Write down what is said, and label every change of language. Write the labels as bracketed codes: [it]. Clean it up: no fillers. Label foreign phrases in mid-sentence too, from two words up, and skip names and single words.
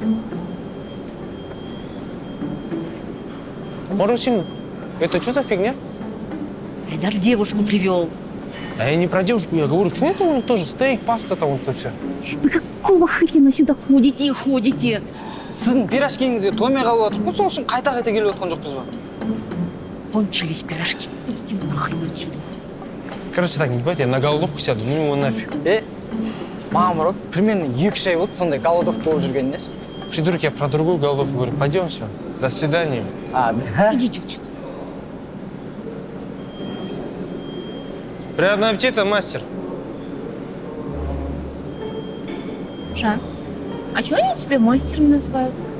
[ru] Марусин, это что за фигня? Айдар девушку привел. А я не про девушку, я говорю, что это у них тоже стейк, паста там вот это все. Вы какого хрена сюда ходите и ходите? [kk] Сіздің пирожкиіңізге тоймай қалып отыр. Бұл сол үшін қайта-қайта келіп отқан жоқпыз ба? [ru] Кончились пирожки. Идите нахрен отсюда. Короче, так, не бывает, я на голодовку сяду, ну его нафиг. Мама, урод, примерно [kk] 2 ай болды, сондай голодовка болып жүргенде. [ru] Придурок, я про другую голодовку говорю, пойдем все, до свидания. А, да? Идите отсюда. Приятного аппетита, мастер. Жан, а чего они тебя мастером называют?